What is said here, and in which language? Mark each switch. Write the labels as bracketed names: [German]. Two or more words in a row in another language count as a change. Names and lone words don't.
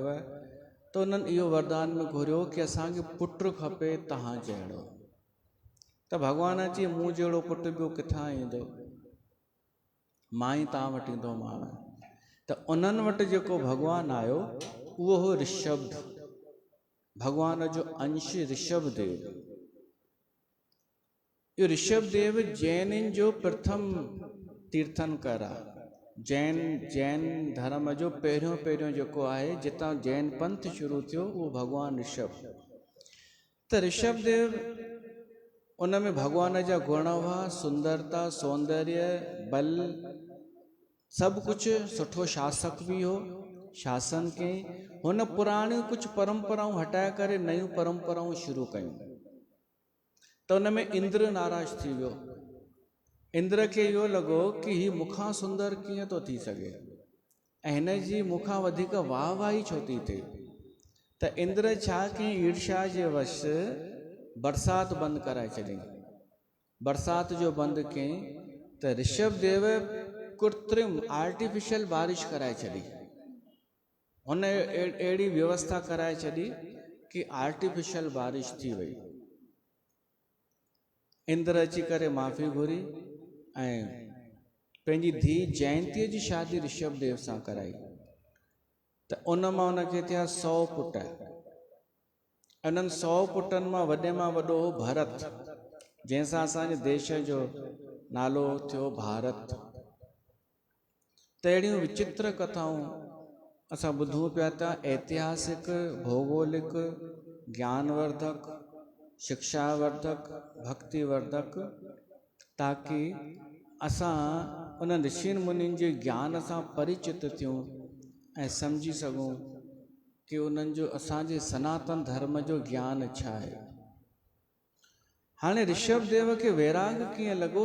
[Sindhi] त उन्हनि इहो वरदान में घुरियो कि असांखे पुटु खपे तव्हां जहिड़ो। त भॻवानु अची मूं जहिड़ो पुटु ॿियो किथां ईंदो, मां ई तव्हां वटि ईंदोमांव। त उन्हनि वटि जेको भॻवानु आयो उहो हो ऋषभ, भॻवान जो अंश ऋषभ देव। इहो ऋषभ देव जैननि जो प्रथम तीर्थंकर आहे। जैन धर्म जो पहिरियों जेको आहे, जितां जैन पंथ शुरू थियो, उहो भॻवानु ऋषभ। त ऋषभ देव, उन में भॻवान जा गुण हुआ, सुंदरता, सौंदर्य, बल, सभु कुझु सुठो। शासक बि हो, शासन कयईं। हुन पुराणियूं कुझु परंपराऊं हटाए करे नयूं परंपराऊं शुरू कयूं। त उन में इंद्र नाराज़ थी वियो। इंद्र खे इहो लॻो कि ही मूंखां सुंदर कीअं थो थी सघे, ऐं हिन जी मूंखां वधीक वाह वाही छो थी थिए। त इंद्र छा कयईं, ईर्ष्या जे वश बरसाति बंदि कराए छॾियईं। बरसाति जो बंदि कयईं त ऋषभ देव कृत्रिम आर्टिफिशियल बारिश कराए छॾी। हुन अहिड़ी व्यवस्था कराए छॾी कि आर्टिफिशियल बारिश थी वई। इंद्र अची करे माफ़ी घुरी ऐं पंहिंजी धीउ जयंतीअ जी शादी ऋषभ देव सां कराई। त उन मां उनखे थिया 100 पुट। उन्हनि 100 पुटनि मां वॾे मां वॾो हो भरत, जंहिंसां असांजे देश जो नालो थियो भारत। त अहिड़ियूं विचित्र कथाऊं असां ॿुधूं पिया था, ऐतिहासिक, भौगोलिक, ज्ञानवर्धक, शिक्षावर्धक, भक्तिवर्धक, ताकि असां उन ऋषियुनि मुनियुनि जे ज्ञान सां परिचित थियूं ऐं सम्झी सघूं कि उन्हनि जो असांजे सनातन धर्म जो ज्ञान छा आहे। हाणे ऋषभ देव खे वैराग कीअं लॻो?